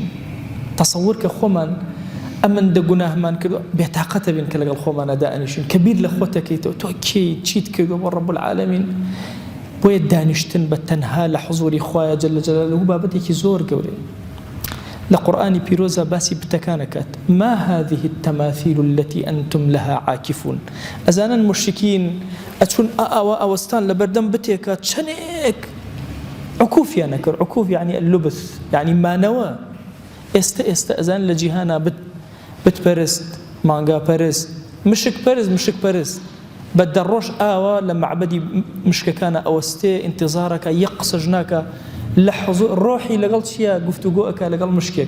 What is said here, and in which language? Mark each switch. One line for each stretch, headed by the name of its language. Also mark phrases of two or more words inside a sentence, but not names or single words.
Central Kurdish: تەسەوور کە خۆمان ئەمەندە گوناهمان کردو بێتاقەتە بین کە لەگەڵ خۆمانە دائەنیشین، کە بیر لە خۆتەکەیتەوە تۆ کێی چیت کردووە بۆ
Arabic: ڕەب العالەمین.
Central Kurdish: بۆیە دانیشتن بە تەنها لە حوزوری خوایە
Arabic: جەل جەلالوه
Central Kurdish: بابەتێکی زۆر گەورەیە. لە قورئانی پیرۆزە باسی بتەکان ئەکات
Arabic: ما هذه التماثيل التي أنتم لها عاكفون.
Central Kurdish: ئەزانن مشرکین ئەچون ئەوە ئەوەستان لە بەردەم بتێکە چەندێک عکوفیان نەکرد.
Arabic: عکوف یعنی اللبث، یعنی
Central Kurdish: مانەوە. ئێستا ئەزان لە جیهانە بتپەرست، مانگا پەرست، مشک پەرست بە دەڕۆژ ئاوە لە معبەدی مشکەکانە ئەوەستێ ئینتیزارەکە یەک قسەژ ناکە لە حوزور ڕۆحی لەگەڵ چییە گفتوگۆ ئەکا لەگەڵ مشکێک.